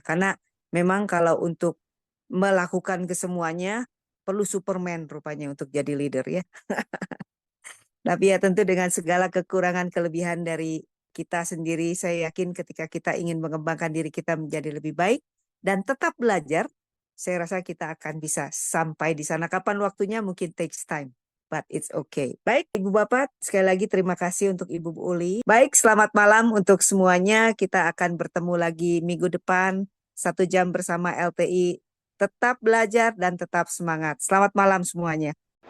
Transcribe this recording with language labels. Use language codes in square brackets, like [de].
[id] Karena memang kalau untuk melakukan kesemuanya perlu Superman rupanya untuk jadi leader ya. Tapi ya tentu dengan segala kekurangan kelebihan dari kita sendiri, saya yakin ketika kita ingin mengembangkan diri kita menjadi lebih baik dan tetap belajar, saya rasa kita akan bisa sampai di sana. Kapan waktunya mungkin [en] takes time, but it's okay. [id] Baik, Ibu Bapak, sekali lagi terima kasih untuk Ibu Uli. Baik, selamat malam untuk semuanya. Kita akan bertemu lagi minggu depan, 1 jam bersama LTI. Tetap belajar dan tetap semangat. Selamat malam semuanya.